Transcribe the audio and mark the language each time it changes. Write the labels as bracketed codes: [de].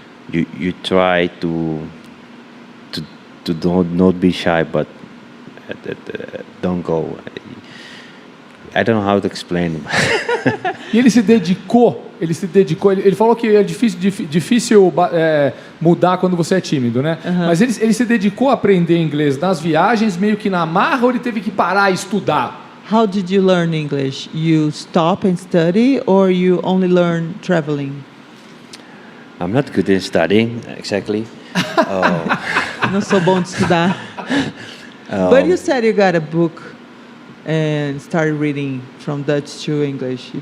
[en] You try to not be shy, but don't go. I don't know how to explain. [pt] E ele se dedicou, ele falou que é difícil mudar quando você é tímido, né? Mas ele se dedicou a aprender inglês nas viagens, meio que na marra, ou ele teve que parar e estudar? [en] How did you learn English? You stop and study, or you only learn traveling? I'm not good in studying exactly. [pt] Não sou bom de estudar. [en] But you said you got a book and started reading from Dutch to English.